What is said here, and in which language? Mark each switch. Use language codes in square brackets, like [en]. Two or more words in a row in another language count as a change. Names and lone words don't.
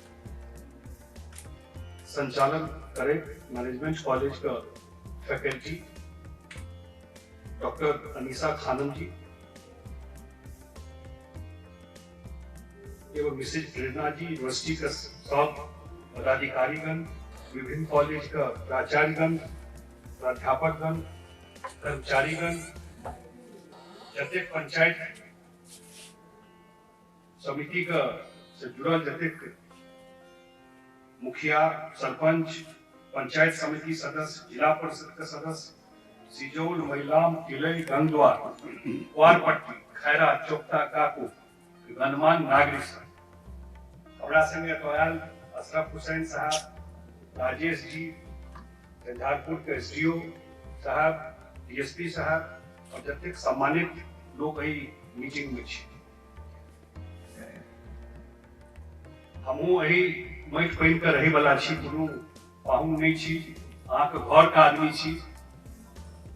[mai] संचालन करे मैनेजमेंट कॉलेज का फैकल्टी डॉक्टर अनीसा खानम जी एवं मिसेज प्रेरणा जी, यूनिवर्सिटी का सब पदाधिकारीगण, विभिन्न कॉलेज का प्राचार्यगण, प्राध्यापकगण, कर्मचारीगण, जतेक पंचायत समिति का से जुड़ल जतेक मुखिया, सरपंच, पंचायत समिति सदस्य, जिला परिषद का सदस्य, सिजौल, मैलाम, तिलई, गंगद्वार, वारपट्टी, खैरा, चोपता, काकू, गणमान्य नागरिक हमरा संगे आयल अशरफ हुसैन साहब, राजेश जी, झंझारपुर के एसडीओ साहब, डीएसपी साहब और जतेक सम्मानित लोग एहि मीटिंग में छी। हमहूँ एहि माटि पानि के रहे वाला छी, कोनो पाहुन नहीं छी, अहाँ के घर का आदमी छी।